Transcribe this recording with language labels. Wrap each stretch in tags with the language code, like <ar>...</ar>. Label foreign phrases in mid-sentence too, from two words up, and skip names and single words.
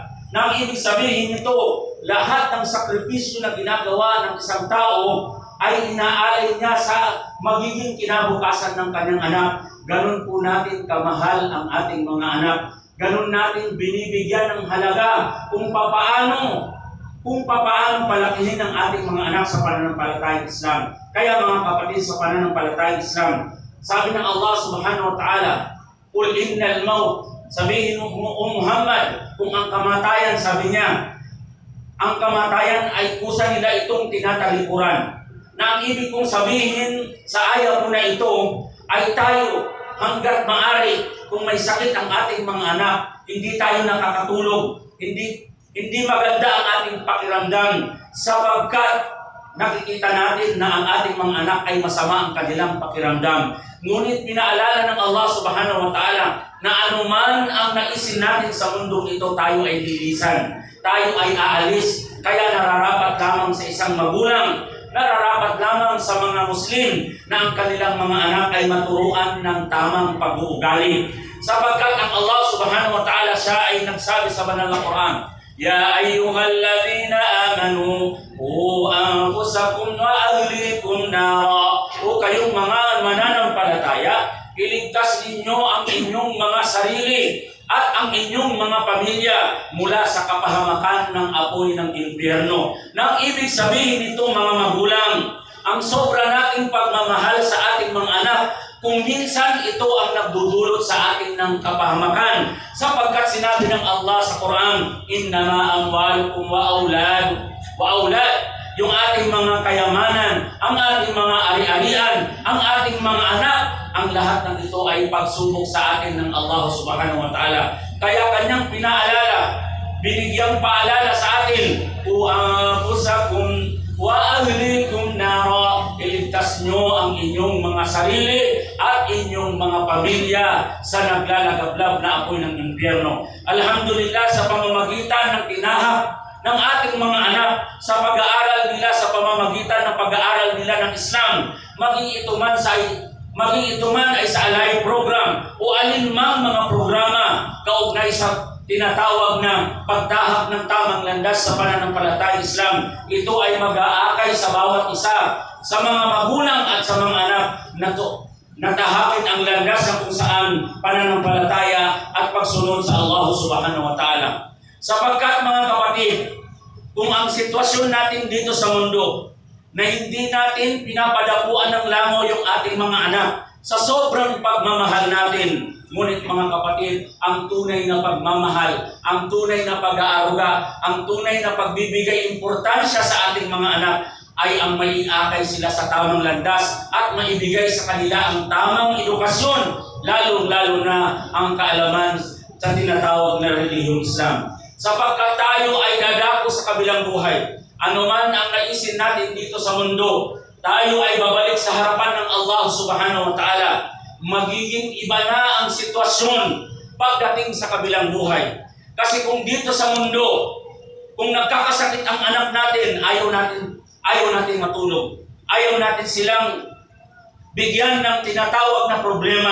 <tl>Nang ibig sabihin nito, lahat ng sakripisyo na ginagawa ng isang tao ay inaalay niya sa magiging kinabukasan ng kanyang anak. Ganun po natin kamahal ang ating mga anak. Ganun natin binibigyan ng halaga kung papaano palakihin ang ating mga anak sa pananampalatayang Islam. Kaya mga kapatid, sa pananampalatayang Islam, sabi ng</tl> <ar>الله سبحانه وتعالى, "قل إن الموت,"</ar> <tl>sabihin mo Muhammad, kung ang kamatayan, sabi niya, ang kamatayan ay kusa nila itong tinatalikuran. Na ang ibig kong sabihin sa ayaw ko na ito ay tayo hanggat maaari, kung may sakit ang ating mga anak, hindi tayo nakakatulog, hindi maganda ang ating pakiramdam, sapagkat nakikita natin na ang ating mga anak ay masama ang kanilang pakiramdam. Ngunit pinaalala ng</tl> <ar>الله سبحانه وتعالى</ar> <tl>na anuman ang naisin natin sa mundong ito, tayo ay lilisan, tayo ay aalis. Kaya nararapat lamang sa isang magulang, nararapat lamang sa mga Muslim na ang kanilang mga anak ay maturuan ng tamang pag-uugali. Sapagkat ang</tl> <ar>الله سبحانه وتعالى,</ar> <tl>siya ay nagsabi sa banal na Quran,</tl> <ar>"يا أيها الذين آمنوا قوا أنفسكم وأهليكم نارا."</ar> <tl>O kayong mga mananampalataya, iligtas ninyo ang inyong mga sarili at ang inyong mga pamilya mula sa kapahamakan ng apoy ng impyerno. Nang ibig sabihin nito, mga magulang, ang sobra nating pagmamahal sa ating mga anak, kung minsan ito ang nagdudulot sa atin ng kapahamakan. Sapagkat sinabi ng Allah sa Quran,</tl> <ar>"إنما أموالكم وأولاد."</ar> <tl>Yung ating mga kayamanan, ang ating mga ari-arian, ang ating mga anak, ang lahat ng ito ay pagsubok sa atin ng</tl> <ar>الله سبحانه وتعالى.</ar> <tl>Kaya kanyang pinaalala, binigyang paalala sa atin,</tl> <ar>"قوا أنفسكم وأهليكم نارا."</ar> <tl>Iligtas nyo ang inyong mga sarili at inyong mga pamilya sa naglalagablab na apoy ng impyerno. Alhamdulillah, sa pamamagitan ng tinahak ng ating mga anak sa pag-aaral nila, sa pamamagitan ng pag-aaral nila ng Islam, maging ito man ay sa</tl> <en>live program</en> <tl>o alinmang mga programa kaugnay sa tinatawag na pagtahak ng tamang landas sa pananampalatayang Islam. Ito ay mag-aakay sa bawat isa, sa mga magulang at sa mga anak na tahakin ang landas na kung saan pananampalataya at pagsunod sa</tl> <ar>الله سبحانه وتعالى.</ar> <tl>Sapagkat mga kapatid, kung ang sitwasyon natin dito sa mundo na hindi natin pinapadapuan ng langaw yung ating mga anak sa sobrang pagmamahal natin, ngunit mga kapatid, ang tunay na pagmamahal, ang tunay na pag-aaruga, ang tunay na pagbibigay importansya sa ating mga anak ay ang maiakay sila sa tamang landas at maibigay sa kanila ang tamang edukasyon, lalo-lalo na ang kaalaman sa tinatawag na relihiyong Islam. Sapagkat tayo ay dadako sa kabilang buhay. Anuman ang naisin natin dito sa mundo, tayo ay babalik sa harapan ng</tl> <ar>الله سبحانه وتعالى.</ar> <tl>Magiging iba na ang sitwasyon pagdating sa kabilang buhay. Kasi kung dito sa mundo, kung nagkakasakit ang anak natin, ayaw natin matulog. Ayaw natin silang bigyan ng tinatawag na problema.</tl>